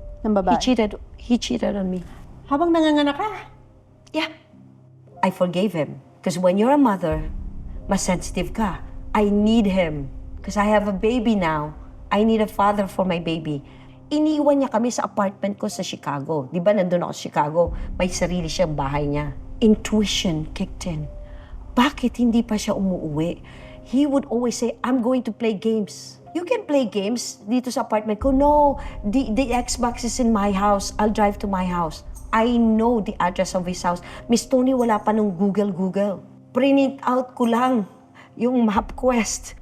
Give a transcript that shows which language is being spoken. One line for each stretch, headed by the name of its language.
Filipino: Ng babae?
English: He cheated on me.
Filipino: Habang nanganganak ka?
English: Yeah. I forgave him. Because when you're a mother,
Filipino: mas sensitive ka.
English: I need him. Because I have a baby now. I need a father for my baby.
Filipino: Iniwan niya kami sa apartment ko sa Chicago. Di ba nandun ako sa Chicago? May sarili siyang bahay niya.
English: Intuition kicked in.
Filipino: Bakit hindi pa siya umuwi?
English: He would always say, I'm going to play games. You can play games
Filipino: dito sa apartment ko.
English: No, the Xbox is in my house. I'll drive to my house. I know the address of his house.
Filipino: Miss Tony, wala pa nung Google. Print out ko lang yung MapQuest.